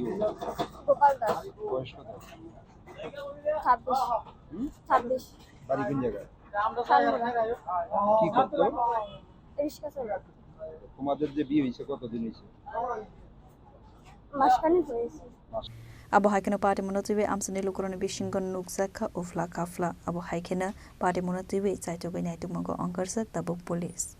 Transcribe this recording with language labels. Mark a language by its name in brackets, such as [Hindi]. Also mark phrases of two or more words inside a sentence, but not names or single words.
[Bangla] গোপাল দাস বয়স কত 26 বাড়ি কোন জায়গায় কি করতো রিস্কা চালাতো তোমাদের যে বিয়ে হইছে কতদিন হইছে মাসখানেক হয়েছে [Kok Borok] Abohaikena Patimwngo Amchaini Lukurone Bishingon Nukjakha Ufla Kafla Abohaikena Patimwngo Chaitogoi Naitumgo Onkarsak Tabuk Police